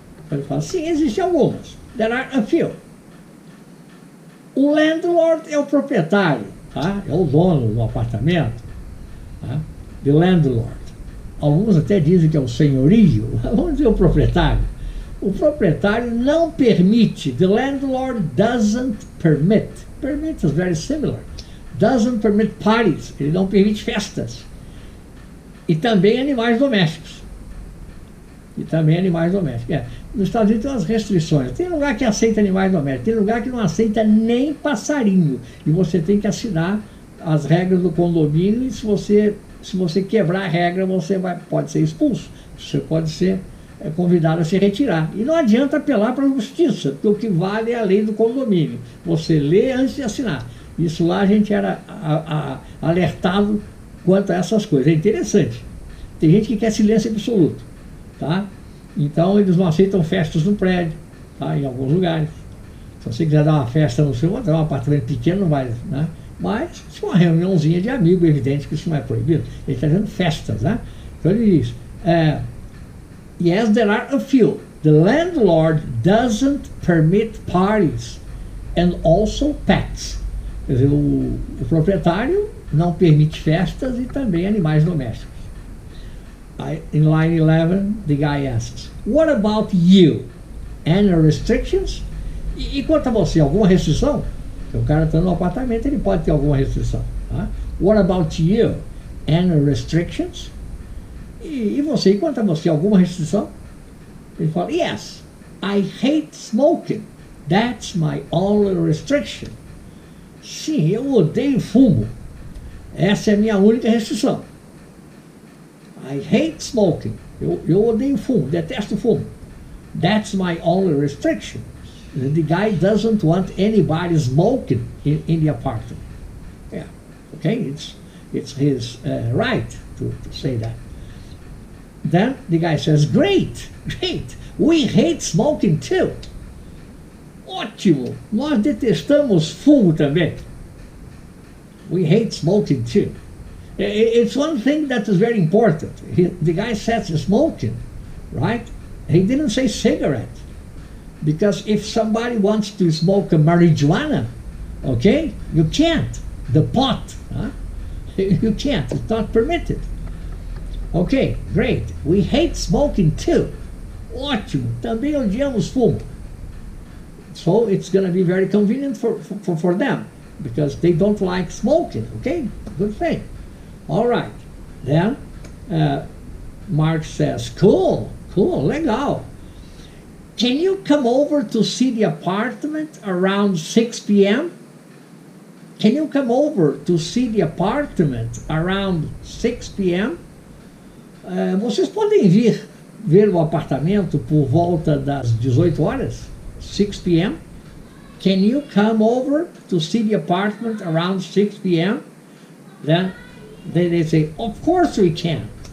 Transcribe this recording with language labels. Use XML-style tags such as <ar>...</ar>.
<pt>Ele fala, sim, existem algumas.</pt> <en>There are a few.</en> <pt>O landlord é o proprietário, tá? É o dono do apartamento. Tá? The landlord. Alguns até dizem que é o senhorio. Vamos dizer o proprietário. O proprietário não permite.</pt> <en>The landlord doesn't permit. Permit is very similar. Doesn't permit parties.</en> <pt>Ele não permite festas. E também animais domésticos. Nos Estados Unidos tem umas restrições. Tem lugar que aceita animais domésticos, tem lugar que não aceita nem passarinho. E você tem que assinar as regras do condomínio e se você quebrar a regra, você pode ser expulso. Você pode ser convidado a se retirar. E não adianta apelar para a justiça, porque o que vale é a lei do condomínio. Você lê antes de assinar. Isso lá a gente era alertado quanto a essas coisas. É interessante. Tem gente que quer silêncio absoluto. Tá? Então eles não aceitam festas no prédio, tá? Em alguns lugares. Se você quiser dar uma festa no seu, um apartamento pequeno não vai, né? Mas se for uma reuniãozinha de amigo, é evidente que isso não é proibido. Ele está dizendo festas, né? Então ele diz,</pt> <en>yes, there are a few. The landlord doesn't permit parties and also pets.</en> <pt>Quer dizer, o proprietário não permite festas e também animais domésticos.</pt> <en>In line 11, the guy asks, what about you? Any restrictions?</en> <pt>E quanto a você, alguma restrição? Porque o cara está no apartamento, ele pode ter alguma restrição. Tá?</pt> <en>What about you? Any restrictions?</en> <pt>E você, e quanto a você, alguma restrição? Ele fala,</pt> <en>yes, I hate smoking. That's my only restriction.</en> <pt>Sim, eu odeio fumo. Essa é a minha única restrição.</pt> <en>I hate smoking.</en> <pt>Eu odeio fumo, detesto fumo.</pt> <en>That's my only restriction. The guy doesn't want anybody smoking in the apartment. Yeah, okay, it's his right to say that. Then the guy says, great, we hate smoking too.</en> <pt>Ótimo, nós detestamos fumo também.</pt> <en>We hate smoking too. It's one thing that is very important. The guy says smoking, right? He didn't say cigarette. Because if somebody wants to smoke a marijuana, okay, you can't. The pot, huh? You can't. It's not permitted. Okay, great. We hate smoking too.</en> <pt>Ótimo. Também odiamos fumo.</pt> <en>So it's going to be very convenient for them. because they don't like smoking. Okay, good thing. All right. Then Mark says, cool, legal. Can you come over to see the apartment around 6 p.m.? Can you come over to see the apartment around 6 p.m.?</en> <pt>Vocês podem vir ver o apartamento por volta das 18 horas?</pt> <en>6 p.m.? Can you come over to see the apartment around 6 p.m.? Then they say, of course we can.</en>